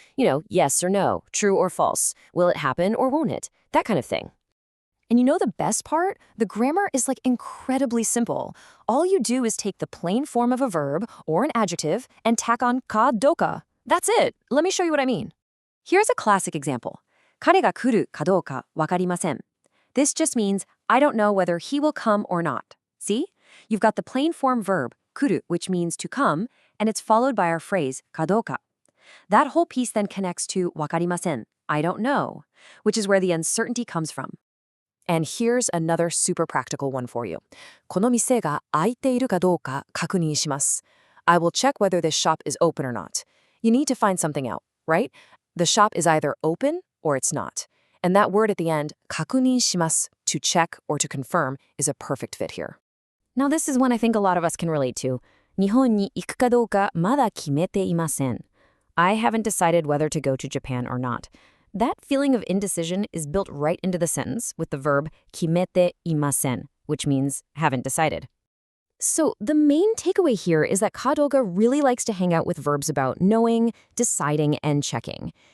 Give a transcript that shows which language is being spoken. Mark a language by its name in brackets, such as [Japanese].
[English] Yes or no, true or false, will it happen or won't it? That kind of thing. And the best part? The grammar is incredibly simple. All you do is take the plain form of a verb or an adjective and tack on ka do ka. That's it. Let me show you what I mean. Here's a classic example. [Japanese] 彼が来るかどうかわかりません. [English] This just means, I don't know whether he will come or not. See? You've got the plain form verb, 来る, which means to come, and it's followed by our phrase, かどうか. That whole piece then connects to わかりません, I don't know, which is where the uncertainty comes from. And here's another super practical one for you. [Japanese] この店が開いているかどうか確認します. [English] I will check whether this shop is open or not. You need to find something out, right? The shop is either open or it's not. And that word at the end, 確認します, to check or to confirm, is a perfect fit here. Now this is one I think a lot of us can relate to. [Japanese] 日本に行くかどうかまだ決めていません. [English] I haven't decided whether to go to Japan or not. That feeling of indecision is built right into the sentence with the verb 決めていません, which means haven't decided. So the main takeaway here is that ka do ka really likes to hang out with verbs about knowing, deciding, and checking.